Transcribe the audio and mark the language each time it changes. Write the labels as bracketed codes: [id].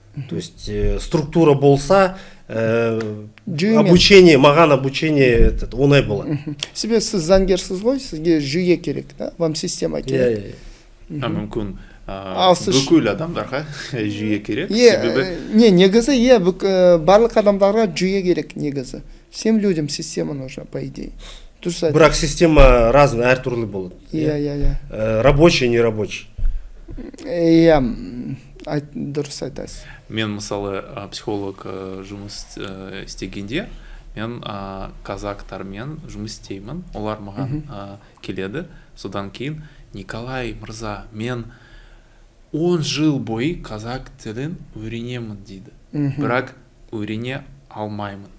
[ru] То есть [kk] структура болса, обучение, маған обучение оңай болады. Себебі сіз заңгерсіз ғой, сізге жүйе керек, да? [ru] Вам система керек. [kk] мүмкін сіз- бүкіл адамдарға жүйе керек, себебі негізі, барлық адамдарға жүйе керек негізі. [ru] Всем людям система нужна, по идее. [kk] Дұрыс айтасыз. Бірақ [ru] система разный, [kk] әртүрлі болады. Иә. [ru] Рабочий, не рабочий. [kk] Иә, дұрыс айтасыз. мен мысалы психолог жұмыс істегенде мен казактармен жұмыс істеймін, олар маған келеді, содан кейін Николай мырза, мен 10 жыл бойы казак тілін үйренемін дейді, бірақ үйрене алмаймын.